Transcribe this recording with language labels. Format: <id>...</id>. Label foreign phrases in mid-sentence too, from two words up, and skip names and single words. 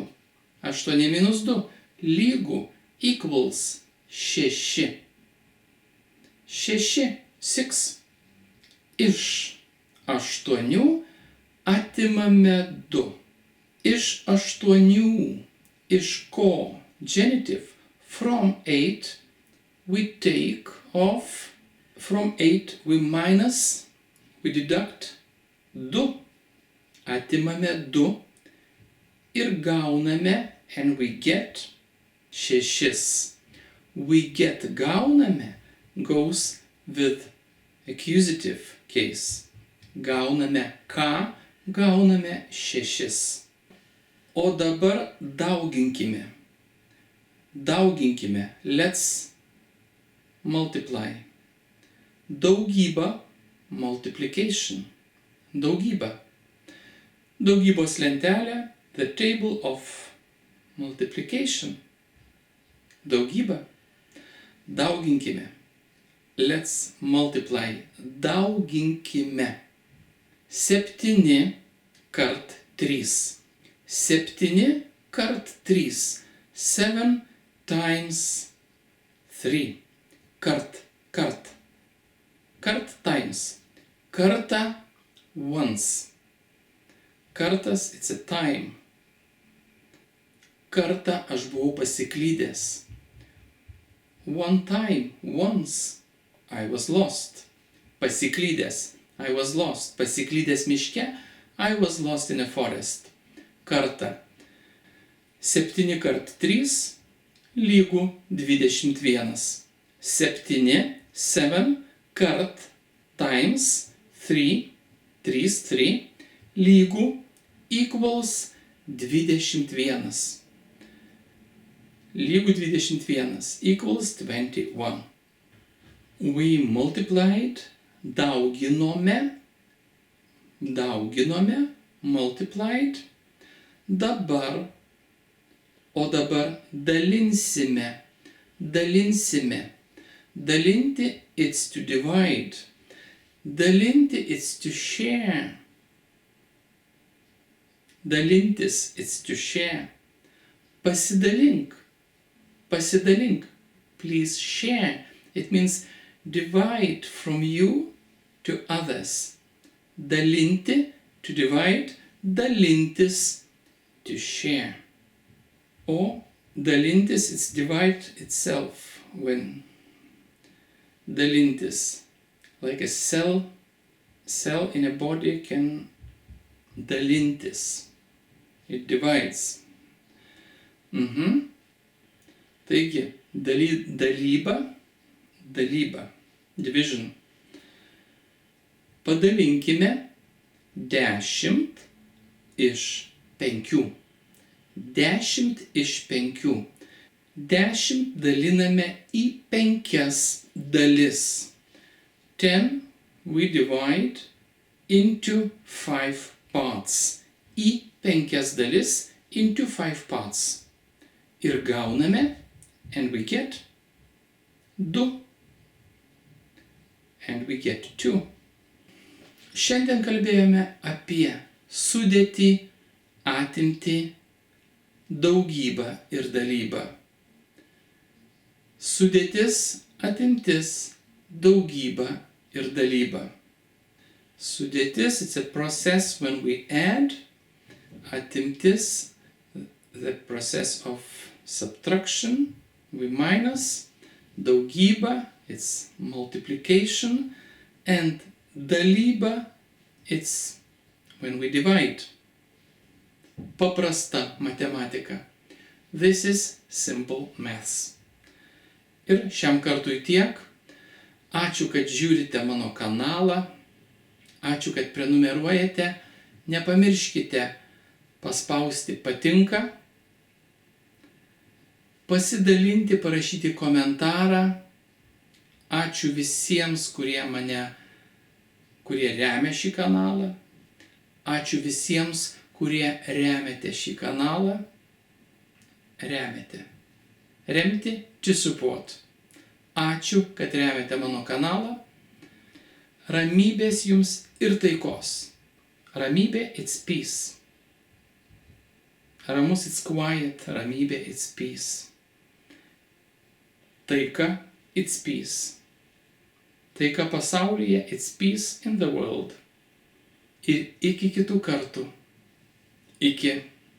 <en>8 minus 2 lygu equals 6.</en> <lt>6. 6. Iš 8 atimame 2. Iš 8. Iš ko?</lt> <en>Genitive. From 8 we take off. From 8 we minus. We deduct 2.</en> <lt>Atimame 2 ir gauname,</lt> <en>and we get 6. We get gauname goes with accusative case.</en> <lt>Gauname ką? Gauname 6. O dabar dauginkime. Dauginkime.</lt> <en>Let's multiply.</en> <lt>Daugyba, multiplication. Daugyba. Daugybos lentelė,</lt> <en>the table of multiplication.</en> <lt>Daugyba. Dauginkime.</lt> <en>Let's multiply.</en> <lt>Dauginkime. 7 kart 3. 7 kart 3. 7 times 3. Kart. Kart times.</lt> <en>Karta once. Kartas, it's a time.</en> <lt>Kartą aš buvau pasiklydęs.</lt> <en>One time, once, I was lost. Pasiklydęs, I was lost.</en> <lt>Pasiklydęs miške,</lt> <en>I was lost in a forest.</en> <lt>Kartą. 7 kart 3 lygu 21.</lt> <en>7 kart times 3 lygu equals 21.</en> <lt>Lygu 21 equals 21.</lt> <en>We multiplied, dauginome, multiplied,</en> <lt>dabar, o dabar dalinsime. Dalinti,</lt> <en>it's to divide. Dalinti, it's to share. Dalintis, it's to share. Pasidalink. Please share. It means divide from you to others. Dalinti, to divide. Dalintis, to share. Or dalintis, it's divide itself. When dalintis, like a cell in a body can dalintis. It divides.</en> <lt>Taigi, dalyba, division. Padalinkime 10 iš 5. 10 iš 5. 10 daliname į 5 dalis.</lt> <en>10 we divide into 5 parts.</en> <lt>Į 5 dalis,</lt> <en>into 5 parts.</en> <lt>Ir gauname,</lt> <en>and we get 2. And we get 2.</en> <lt>Šiandien kalbėjome apie sudėtį, atimtį, daugybą ir dalybą. Sudėtis, atimtis, daugyba ir dalyba. Sudėtis,</lt> <en>it's a process when we add. Atimtis, the process of subtraction, we minus. Daugyba, it's multiplication. And dalyba, it's when we divide.</en> <lt>Paprasta matematika.</lt> <en>This is simple maths.</en> <lt>Ir šiam kartui tiek. Ačiū, kad žiūrite mano kanalą. Ačiū, kad prenumeruojate. Nepamirškite paspausti patinka, pasidalinti, parašyti komentarą. Ačiū visiems, kurie remia šį kanalą. Ačiū visiems, kurie remiate šį kanalą.</lt> <en>Remti, to support.</en> <lt>Ačiū, kad remiate mano kanalą. Ramybės jums ir taikos. Ramybė,</lt> <en>it's peace. Ramus, it's quiet. Ramybė, it's peace. Taika, it's peace.</en> <lt>Taika pasaulyje,</lt> <en>it's peace in the world.</en> <lt>Ir iki kitų kartų. Iki.</lt>